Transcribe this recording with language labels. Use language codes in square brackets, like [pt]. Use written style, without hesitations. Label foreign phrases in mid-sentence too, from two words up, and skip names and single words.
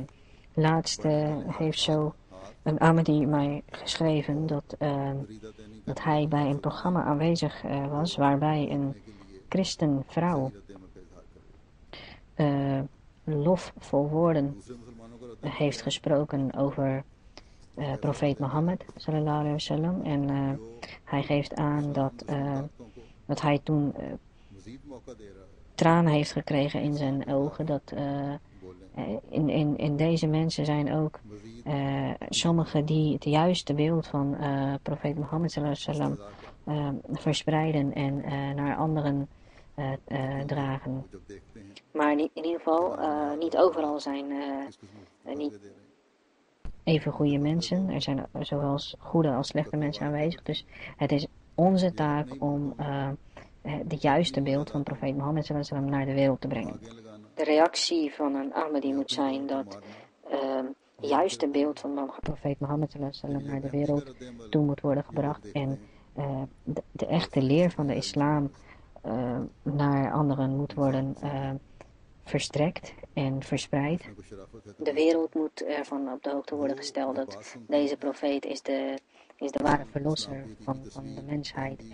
[nl] Laatst heeft zo een Ahmadi mij geschreven dat hij bij een programma aanwezig was waarbij een christenvrouw lofvol woorden heeft gesproken over profeet Mohammed [ar] صلى الله عليه وسلم. [nl] En hij geeft aan dat hij toen tranen heeft gekregen in zijn ogen In deze mensen zijn ook sommigen die het juiste beeld van profeet Mohammed [ar] صلى الله عليه وسلم [nl] verspreiden en naar anderen dragen. Maar in ieder geval, niet overal zijn niet even goede mensen. Er zijn zowel goede als slechte mensen aanwezig. Dus het is onze taak om het juiste beeld van profeet Mohammed [ar] صلى الله عليه وسلم [nl] naar de wereld te brengen. De reactie van een Ahmadi moet zijn dat het juiste beeld van profeet Mohammed [ar] صلى الله عليه وسلم [nl] naar de wereld toe moet worden gebracht. En de echte leer van de islam naar anderen moet worden verstrekt en verspreid. De wereld moet ervan op de hoogte worden gesteld dat deze profeet is de ware verlosser van de mensheid.